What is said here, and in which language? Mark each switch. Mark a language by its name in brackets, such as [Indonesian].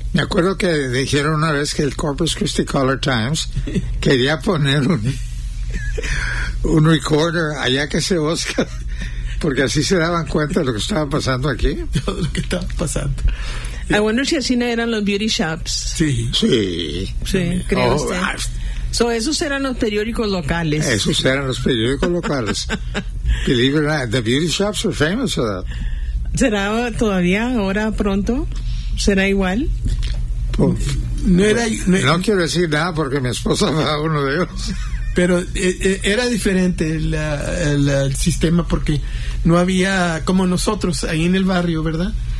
[Spanish] Me acuerdo que dijeron una vez que el Corpus Christi Color Times quería poner un recorder allá que se busca. Porque así se daban cuenta de lo que estaba pasando aquí. Todo lo que estaba pasando. [English] Yeah. I wonder [Spanish] si así eran los [English] beauty shops. [Spanish] Sí. Sí. Sí, creo usted. Oh, esos eran los periódicos locales. Esos eran los periódicos locales. [English] Believe it or not, the beauty shops were famous for that. [Spanish] ¿Será todavía, ahora pronto? ¿Será igual? No quiero decir nada porque mi esposa va a uno de ellos. Pero era diferente el sistema porque no había, como nosotros, ahí en el barrio, ¿verdad?